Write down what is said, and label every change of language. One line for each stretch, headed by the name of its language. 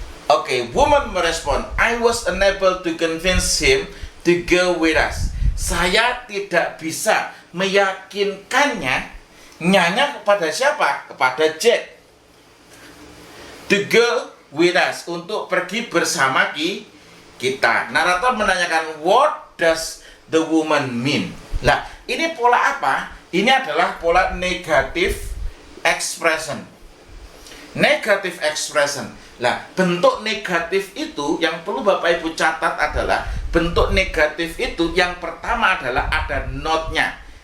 Indonesian: Oke,
English: woman
Indonesian: merespon,
English: I was unable to convince him to go with us.
Indonesian: Saya tidak bisa meyakinkannya. Nyanya kepada siapa? Kepada Jack.
English: To go with us,
Indonesian: untuk pergi bersama kita. Narator menanyakan,
English: what does the woman mean?
Indonesian: Nah, ini pola apa? Ini adalah pola negative expression. Negative expression. Nah, bentuk negatif itu yang perlu Bapak Ibu catat adalah bentuk negatif itu yang pertama adalah ada not-nya.